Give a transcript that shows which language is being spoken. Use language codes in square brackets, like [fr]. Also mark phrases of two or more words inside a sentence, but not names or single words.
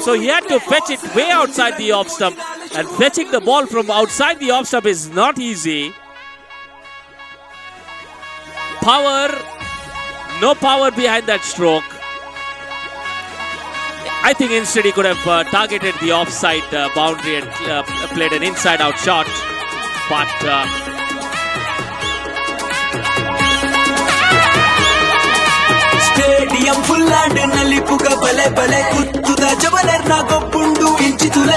[en] So he had to fetch it way outside the off stump. And fetching the ball from outside the off stump is not easy. Power, no power behind that stroke. I think instead he could have targeted the offside boundary and played an inside out shot, but stadium full [tcy] ಆಂಡ್ ನಲಿಪುಗ ಬಲೆ ಬಲೆ ಕುತ್ತುದ ಜವಲರ್ನ ಗೊಬ್ಬುಂಡು ಇಂಚಿತುಲೆ.